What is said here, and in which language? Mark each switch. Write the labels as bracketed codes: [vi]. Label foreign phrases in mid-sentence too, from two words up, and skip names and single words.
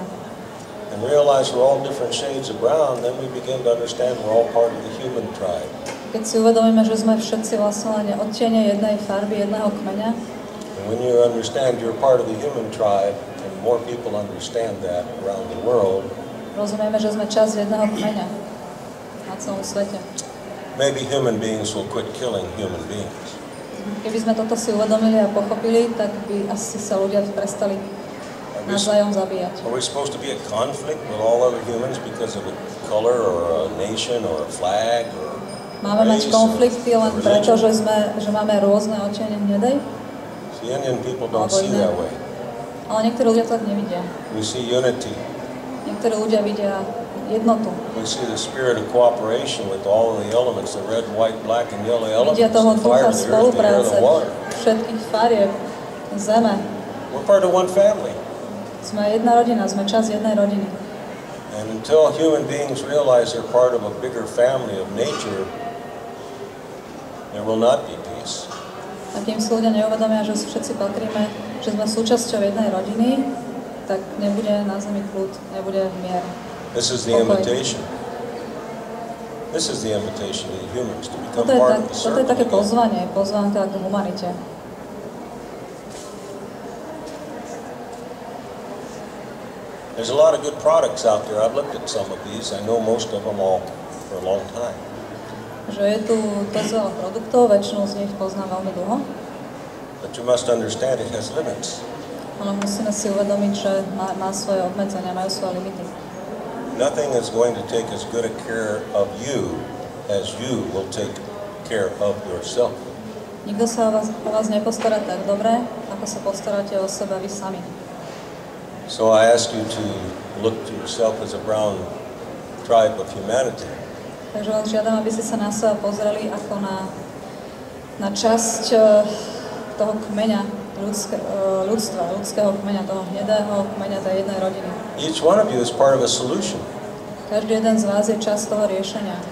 [en] And realize we're all different shades of brown, then we begin to understand we're all part of the human tribe. [sk] Keď si uvedomíme, že sme všetci vlastne len odtiene jednej farby, jedného kmeňa, [en] And when you understand you're part of the human tribe, and more people understand that around the world, [sk] rozumieme, že sme časť jedného kmeňa na celom svete. [en] maybe human beings will quit killing human beings. [sk] Keby sme toto si uvedomili a pochopili, tak by asi sa ľudia prestali navzájom zabíjať. [en] Are we supposed to be at conflict with all other humans because of a color or a nation or a flag or [sk] Máme mať [en] race [sk] konflikty [en] or [sk] len preto, [en] religion? [sk] že máme rôzne odtiene hnedej? [en] The Indian people don't [sk] Alebo [en] see [sk] iné. [en] that way. [sk] Ale niektorí ľudia to tak nevidia. [en] We see unity. [sk] Niektorí ľudia vidia jednotu. [en] We see the spirit of cooperation with all of the elements, the red, white, black, and yellow [sk] Vidia [en] elements, [sk] toho [en] the [sk] ducha [en] fire, the earth, the air, [sk] spolupráce [en] the water. [sk] všetkých farieb, zeme. [en] We're part of one family. [sk] Sme jedna rodina, sme časť jednej rodiny. [en] And until human beings realize they're part of a bigger family of nature, there will not be peace. [sk] A kým si ľudia neuvedomia, že všetci patríme, že sme súčasťou jednej rodiny, tak nebude na zemi kľud, nebude mier. [en] This is the [sk] Pokoj. [en] invitation. This is the invitation to the humans to become [sk] Toto [en] part of the [sk] je [en] circle [sk] také [en] again. [sk] pozvánka k humanite. [en] There's a lot of good products out there. I've looked at some of these. I know most of them all for a long time. [sk] Že je tu dosť veľa produktov, väčšinu z nich poznám veľmi dlho, [en] But you must understand it has limits. [sk] ale musíme si uvedomiť, že má svoje obmedzenia, majú svoje limity. [en] Nothing is going to take as good a care of you as you will take care of yourself. [sk] Nikto sa o vás nepostará tak dobre, ako sa postaráte o seba vy sami. [en] So I ask you to look to yourself as a brown tribe of humanity. [sk] Takže vás žiadam, aby ste sa na seba pozreli ako na časť toho kmeňa ľudstva, ľudského kmeňa, toho hnedého kmeňa tej jednej rodiny. [en] Each one of you is part of a solution, [sk] Každý jeden z vás je časť toho riešenia.